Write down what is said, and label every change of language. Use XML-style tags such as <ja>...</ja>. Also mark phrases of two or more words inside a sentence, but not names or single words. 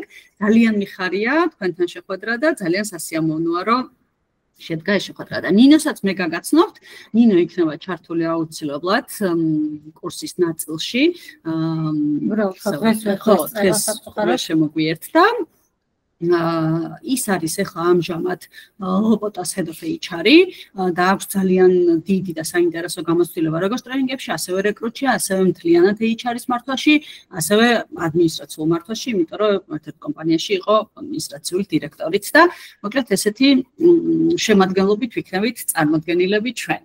<ka>ძალიან მიხარია თქვენთან შეხვედრა და ძალიან სასიამოვნოა, რომ შედგა ეს შეხვედრა და ნინოსაც მე გაგაცნობთ. ნინო იქნება ჩართული აუცილებლად კურსის ნაწილში. დღეს შემოგვიერთდა. ის არის ახლა ამჟამად ლოპოტას</ka> <en>head of HR-</en> <ka>ი და აქვს ძალიან დიდი და საინტერესო გამოცდილება როგორც ტრენინგებში, ასევე რეკრუტში, ასევე მთლიანად HR-ის მართვაში, ასევე ადმინისტრაციულ მართვაში, იმიტომ რომ ერთ-ერთ კომპანიაში იყო ადმინისტრაციული დირექტორიც და მოკლედ ესეთი შემადგენლობით ვიქნებით წარმოდგენილები ჩვენ.</ka>